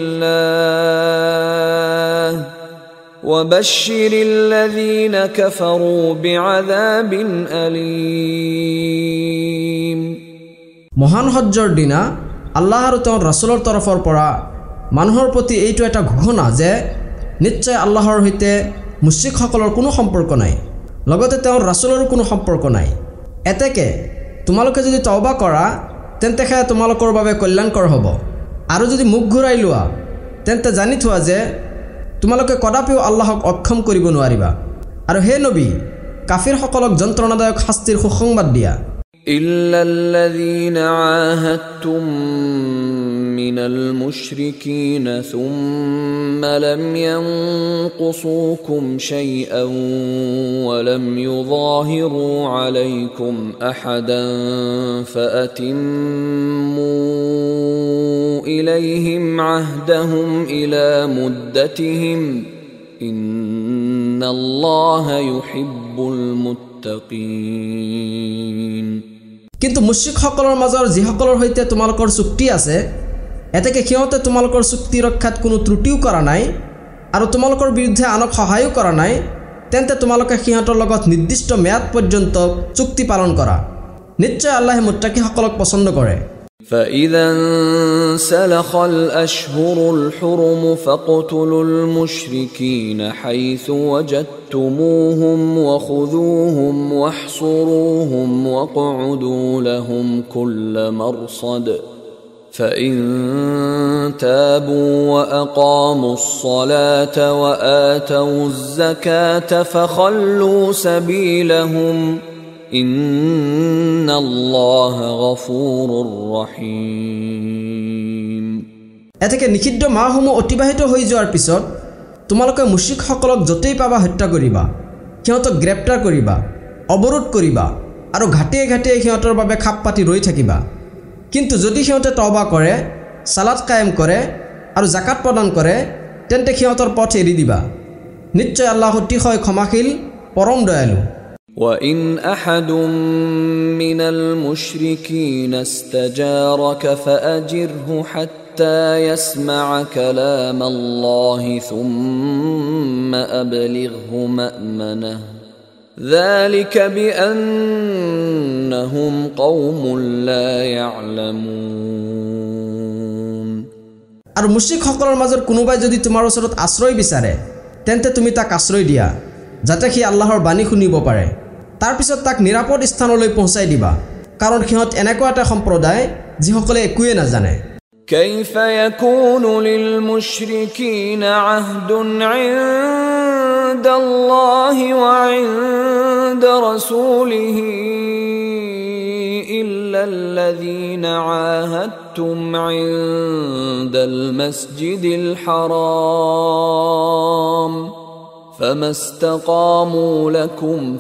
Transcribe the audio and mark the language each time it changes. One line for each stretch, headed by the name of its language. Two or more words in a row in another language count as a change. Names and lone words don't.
Arabic: اللَّهِ وَبَشِّرِ الَّذِينَ كَفَرُوا بِعَذَابٍ أَلِيمٍ.
Assamese: মহান হজ্জৰ দিনা আল্লাহ আৰু তেওঁৰ ৰাসূলৰ তৰফৰ পৰা মানুহৰ প্ৰতি এইটো এটা ঘোষণা যে নিশ্চয় আল্লাহৰ সৈতে মুশ্ৰিকসকলৰ কোনো সম্পৰ্ক নাই, লগতে তেওঁৰ ৰাসূলৰো কোনো সম্পৰ্ক নাই। এতেকে তোমালোকে যদি তওবা কৰা তেন্তে সেয়া তোমালোকৰ বাবে কল্যাণকৰ হ'ব, আৰু যদি মুখ ঘূৰাই লোৱা তেন্তে জানি থোৱা যে তোমালোকে কদাপিও আল্লাহক অক্ষম কৰিব নোৱাৰিবা। আৰু হে নবী, কাফিৰসকলক যন্ত্ৰণাদায়ক শাস্তিৰ সুসংবাদ দিয়া।
Arabic: إلا الذين عاهدتم من المشركين ثم لم ينقصوكم شيئا ولم يظاهروا عليكم أحدا فأتموا إليهم عهدهم إلى مدتهم إن الله يحب المتقين.
Assamese: কিন্তু মুশ্ৰিকসকলৰ মাজৰ যিসকলৰ সৈতে তোমালোকৰ চুক্তি আছে এতেকে সিহঁতে তোমালোকৰ চুক্তি ৰক্ষাত কোনো ত্ৰুটিও কৰা নাই আৰু তোমালোকৰ বিৰুদ্ধে আনক সহায়ো কৰা নাই, তেন্তে তোমালোকে সিহঁতৰ লগত নিৰ্দিষ্ট মেয়াদ পৰ্যন্ত চুক্তি পালন কৰা। নিশ্চয় আল্লাহে মুত্তাকিসকলক পছন্দ কৰে।
Arabic: فإذا انسلخ الأشهر الحرم فاقتلوا المشركين حيث وجدتموهم وخذوهم واحصروهم واقعدوا لهم كل مرصد فإن تابوا وأقاموا الصلاة وآتوا الزكاة فخلوا سبيلهم إن الله غفور رحيم.
Assamese: এতেকে নিষিদ্ধ মাহসমূহ অতিবাহিত হৈ যোৱাৰ পিছত তোমালোকে মুশ্ৰিকসকলক য'তেই পাবা হত্যা কৰিবা, সিহঁতক গ্ৰেপ্তাৰ কৰিবা, অৱৰোধ কৰিবা আৰু ঘাটিয়ে ঘাটিয়ে সিহঁতৰ বাবে খাপ পাতি ৰৈ থাকিবা। কিন্তু যদি সিহঁতে তওবা কৰে, সালাত কায়েম কৰে আৰু জাকাত প্ৰদান কৰে তেন্তে সিহঁতৰ পথ এৰি দিবা। নিশ্চয় আল্লাহ অতিশয় ক্ষমাশীল, পৰম দয়ালু।
Arabic: وَإِنْ أَحَدٌ مِّنَ الْمُشْرِكِينَ اسْتَجَارَكَ فَأَجِرْهُ حَتَّى يَسْمَعَ كَلَامَ اللَّهِ ثُمَّ أَبْلِغْهُ مَأْمَنَهُ ذَلِكَ بِأَنَّهُمْ قَوْمٌ لَا يَعْلَمُونَ.
Assamese: আৰু মুশ্ৰিকসকলৰ মাজৰ কোনোবাই যদি তোমাৰ ওচৰত আশ্ৰয় বিচাৰে তেন্তে তুমি তাক আশ্ৰয় দিয়া যাতে সি আল্লাহৰ বাণী শুনিব পাৰে। তাৰ পিছত তাক নিৰাপদ স্থানলৈ পहुঁচাই দিবা, কাৰণ সিহঁত এনেকুৱা এটা সম্প্ৰদায় যিসকলে একোৱে নাজানে।
Arabic: كيف يكون للمشركين عهد عند الله وعند رسوله إلا الذين عاهدتم عند المسجد الحرام فما استقاموا لكم